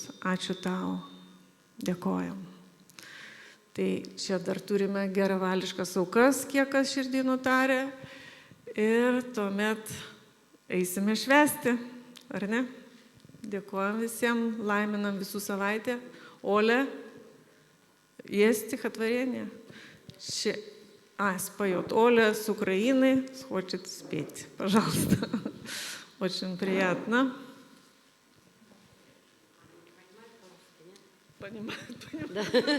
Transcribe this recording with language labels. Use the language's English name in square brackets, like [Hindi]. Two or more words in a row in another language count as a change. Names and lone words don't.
[Lithuanian] Ačiū tau. Dėkojam. Tai čia dar turime geravališkas aukas, kiek kas širdį nutarė. Ir tuomet eisime švęsti, ar ne? Dėkojam visiems, laiminam visų savaitę. [Russian] Оле, есть стихотворение? Споет. Оля с Украины хочет спеть. Пожалуйста. Очень приятно. Понимаю.